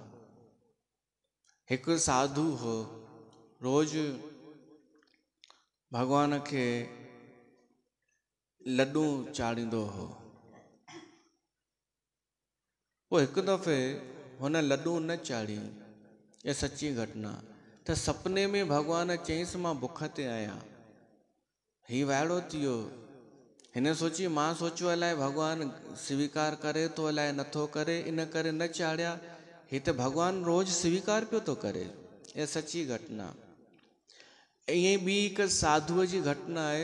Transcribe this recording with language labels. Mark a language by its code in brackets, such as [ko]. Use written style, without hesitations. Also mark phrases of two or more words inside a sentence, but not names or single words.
[sd] हिकु साधु हो, रोज़ भॻवान खे लॾूं चाढ़ींदो हो। पोइ हिकु दफ़े हुन लॾूं न चाढ़ी, इहा सची घटना। त सपने में भॻवान चयईंसि मां बुख ते आहियां। ही वाइड़ो थी वियो। हिन सोची, मां सोचियो अलाए भॻवानु स्वीकार करे थो अलाए नथो करे, इन करे न चाढ़िया। ही त भॻवानु रोज़ स्वीकार पियो थो करे। इहा सची घटना। ईअं ॿी हिकु साधुअ जी घटना आहे।